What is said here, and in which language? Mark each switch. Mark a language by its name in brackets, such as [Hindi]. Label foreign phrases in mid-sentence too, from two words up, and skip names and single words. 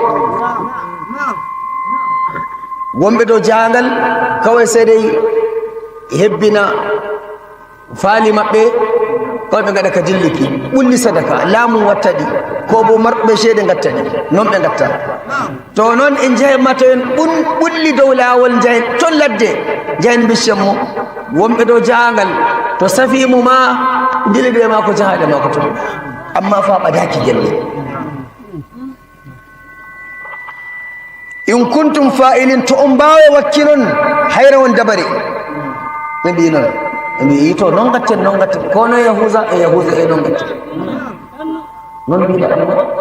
[Fula] wonɓe dow jahangal kawai seedey hebbina faali maɓɓe kawai ɓe gaɗa ka dilliki ɓulli sadaka laamu watta ɗi ko bo marɓe ceede gatta ɗi noon ɓe gatta to noon en jahima to en ɓulli dow laawol jahen ton ladde jahen biccen mo wonɓe dow jahangal to safimo ma diliɗe ma ko jahaɗe ma ko toon amma fa ɓadaki gelle [Arabic] in kuntum fa'ilin [Fula] to on mbawe wakki noon hayra won dabare ɓe mbi noon ɓe mbi yito noon gatten kono Yahuza e noon gatten noon mbiɗa Allah